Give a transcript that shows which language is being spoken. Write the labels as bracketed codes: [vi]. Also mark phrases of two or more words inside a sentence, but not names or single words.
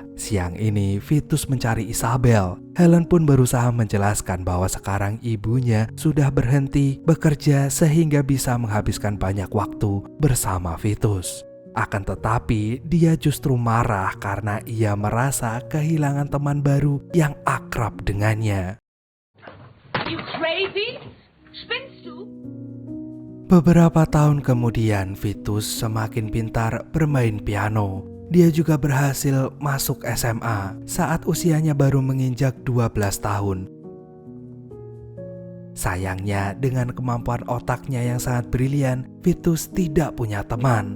[id] Siang ini Vitus mencari Isabel. Helen pun berusaha menjelaskan bahwa sekarang ibunya sudah berhenti bekerja sehingga bisa menghabiskan banyak waktu bersama Vitus. Akan tetapi dia justru marah karena ia merasa kehilangan teman baru yang akrab dengannya. [en] You crazy? [de] Spinnst du? [id] Beberapa tahun kemudian, Vitus semakin pintar bermain piano. Dia juga berhasil masuk SMA saat usianya baru menginjak 12 tahun. Sayangnya, dengan kemampuan otaknya yang sangat brilian, Vitus tidak punya teman.